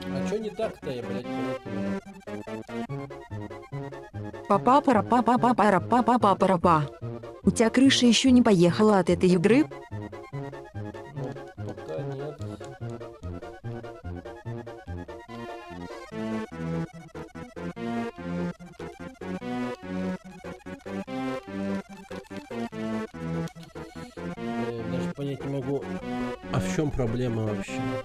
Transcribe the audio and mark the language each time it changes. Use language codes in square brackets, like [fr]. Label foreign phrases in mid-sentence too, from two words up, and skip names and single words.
[ru] Что не так-то, я, блядь, понять не могу. Па-па-пара-па-па-па-пара-па-па-па-пара-па. У тебя крыша еще не поехала от этой игры? Ну, пока нет. Даже понять не могу, а в чем проблема вообще?